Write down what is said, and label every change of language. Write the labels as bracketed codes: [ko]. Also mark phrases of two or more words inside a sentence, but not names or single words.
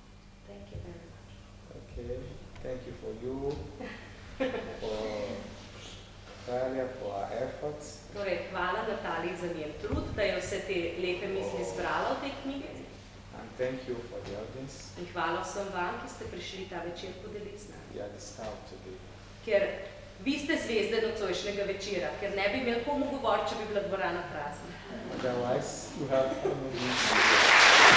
[en] Thank you very much. Okay, thank you for you, for Natalia, for our efforts. [sl] Torej, hvala Nataliji za njen trud, da je vse te lepe misli zbrala v tej knjigi. [en] And thank you for the audience. [sl] In hvala vsem vam, ki ste prišli ta večer podeliti z nami. [en] We are the star today. [sl] Ker vi ste zvezde nocojšnjega večera, ker ne bi imeli komu govoriti, če bi bila dvorana prazna. [en] Otherwise, you have no reason.